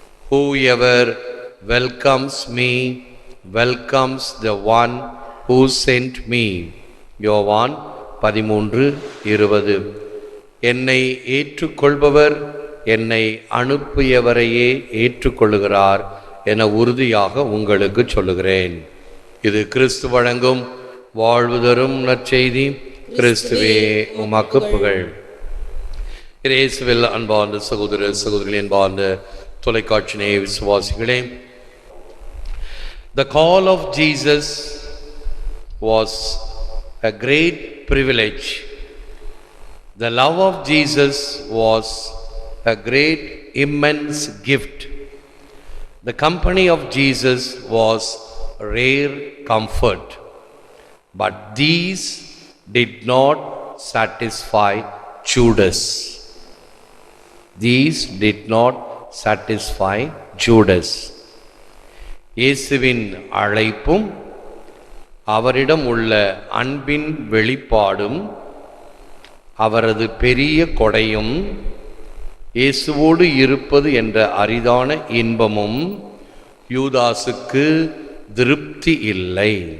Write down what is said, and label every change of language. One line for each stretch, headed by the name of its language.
English: Whoever welcomes me welcomes the one who sent me.
Tamil: யோவான் 13:20. என்னை ஏற்றுக்கொள்பவர் என்னை அனுப்பியவரையே ஏற்றுக்கொள்ளுகிறார் என உறுதியாக உங்களுக்கு சொல்லுகிறேன். இது கிறிஸ்து வழங்கும் வாழ்வு தரும் நற்செய்தி. கிறிஸ்துவே உமக்கு புகழ். இயேசுவில் அன்பார்ந்த சகோதர சகோதரிகளே, அன்பார்ந்த தொலைக்காட்சி நேய விசுவாசிகளே,
English: the call of Jesus was a great privilege. The love of Jesus was a great immense gift. The company of Jesus was rare comfort. But these did not satisfy Judas. These did not satisfy Judas.
Tamil: இயேசுவின் அழைப்பும் அவரிடம் உள்ள அன்பின் வெளிப்பாடும் அவரது பெரிய கொடையும் இயேசுவோடு இருப்பது என்ற அரிதான இன்பமும் யூதாசுக்கு திருப்தி இல்லை.